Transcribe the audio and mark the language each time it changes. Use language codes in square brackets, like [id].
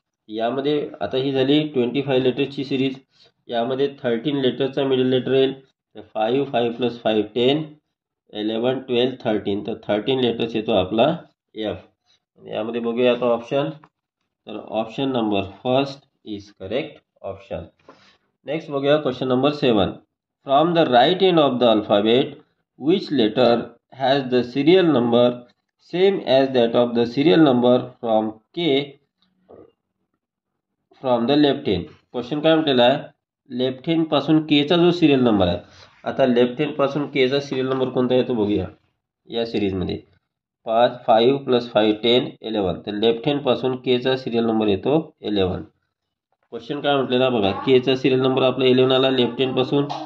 [mr] यामध्ये आता ही झाली 25 लेटर्सची सिरीज. यामध्ये 13 लेटरचा मिडल लेटर येईल. तर 5 5 + 5 10 11 12 13, तर 13 लेटर्स येतो आपला एफ. यामध्ये बघूया आता ऑप्शन, तर [en] Option number 1 is correct option. [mr] Next बघूया question number 7. [en] From the right end of the alphabet which letter has the serial number same as that of the serial number from के from the left hand. [mr] Question काय म्हटलेला आहे, left hand पासून केचा जो serial number आहे, आता left hand पासून केचा serial number कोणता येतो बघूया. या सिरीजमध्ये 5 + 5 10 11, तर लेफ्ट हँड पासून केचा सिरियल नंबर येतो 11. क्वेश्चन काय म्हटलेला बघा, केचा सिरियल नंबर आपला 11 आला लेफ्ट हँड पासून.